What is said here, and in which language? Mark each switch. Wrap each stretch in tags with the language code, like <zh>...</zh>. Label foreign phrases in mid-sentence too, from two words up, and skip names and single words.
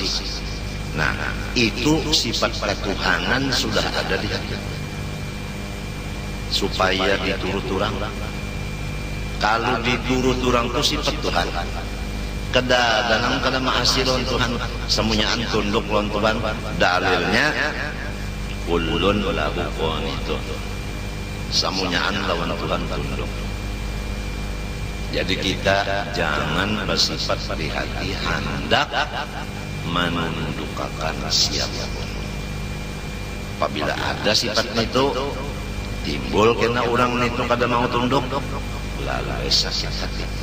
<bjn>Nah, itu sifat ketuhanan sudah ada di hati. Supaya diturut orang. Kalau diturut orang itu sifat Tuhan. Danang kada mahasil lawan Tuhan, semuanyaan tunduk lawan Tuhan. Dalilnya</bjn> <ar>kullun lahu qanitun,</ar> <bjn>semuanyaan lawan Tuhan tunduk. Jadi kita jangan bersifat di hati hendak menundukkan siapapun. Apabila ada sifat itu timbul kena orang itu kada mau tunduk, lalu sakit hati.</bjn>